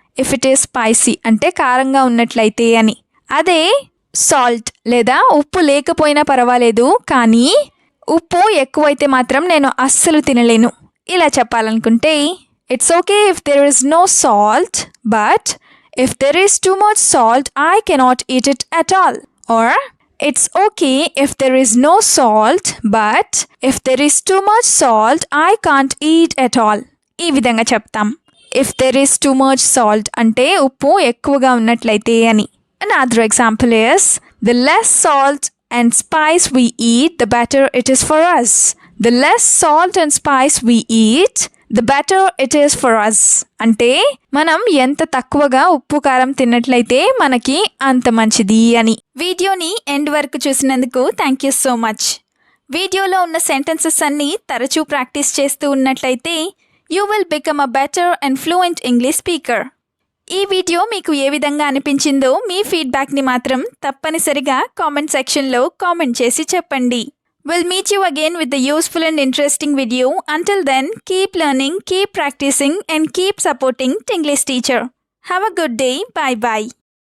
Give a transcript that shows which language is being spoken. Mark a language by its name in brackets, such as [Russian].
[English] if it is spicy [Telugu] అంటే కారంగా ఉన్నట్లయితే అని. అదే సాల్ట్ లేదా ఉప్పు లేకపోయినా పర్వాలేదు కానీ ఉప్పు ఎక్కువైతే మాత్రం నేను అస్సలు తినలేను ఇలా చెప్పాలనుకుంటే [English] It's okay if there is no salt but if there is too much salt I cannot eat it at all. Or it's okay if there is no salt but if there is too much salt I can't eat at all. [Telugu] ఈ విధంగా చెప్తాం. [English] if there is too much salt [Telugu] అంటే ఉప్పు ఎక్కువగా ఉన్నట్లయితే అని. [English] Another example is the less salt and spice we eat, the better it is for us. The less salt and spice we eat, the better it is for us. [Telugu] అంటే మనం ఎంత తక్కువగా ఉప్పు కారం తిన్నట్లయితే మనకి అంత మంచిది అని. వీడియోని ఎండ్ వరకు చూసినందుకు థ్యాంక్ యూ సో మచ్. వీడియోలో ఉన్న సెంటెన్సెస్ అన్నీ తరచూ ప్రాక్టీస్ చేస్తూ ఉన్నట్లయితే [English] You will become a better and fluent English speaker. [Telugu] ఈ వీడియో మీకు ఏ విధంగా అనిపించిందో మీ ఫీడ్బ్యాక్ని మాత్రం తప్పనిసరిగా కామెంట్ సెక్షన్లో కామెంట్ చేసి చెప్పండి. [English] We'll meet you again with the useful and interesting video. Until then, keep learning, keep practicing and keep supporting Tinglish Teacher. Have a good day. Bye-bye.